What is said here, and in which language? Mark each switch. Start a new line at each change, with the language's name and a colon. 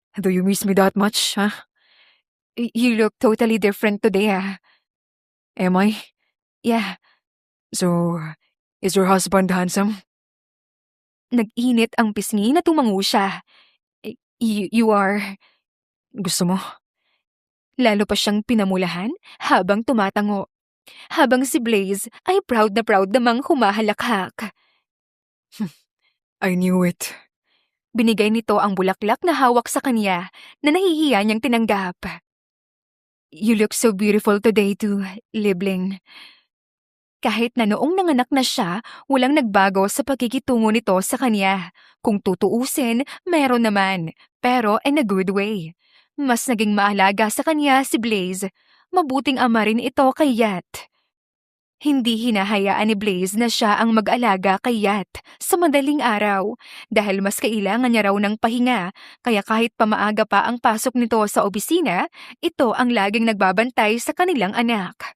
English: Do you miss me that much, huh? You look totally different today, ah. Am I? Yeah. So, is your husband handsome?
Filipino: Nag-init ang pisngi na tumango siya.
English: You are...
Filipino: Gusto mo? Lalo pa siyang pinamulahan habang tumatango. Habang si Blaze ay proud na proud namang humahalakhak.
English: I knew it.
Filipino: Binigay nito ang bulaklak na hawak sa kanya na nahihiya niyang tinanggap.
English: You look so beautiful today too, Libling.
Filipino: Kahit na noong nanganak na siya, walang nagbago sa pagkikitungo nito sa kanya. Kung tutuusin, meron naman, pero
English: in a good way.
Filipino: Mas naging maalaga sa kanya si Blaze. mabuting ama rin ito kay Yat. Hindi hinahayaan ni Blaze na siya ang mag-alaga kay Yat sa madaling araw dahil mas kailangan niya raw ng pahinga, kaya kahit pamaaga pa ang pasok nito sa opisina, ito ang laging nagbabantay sa kanilang anak.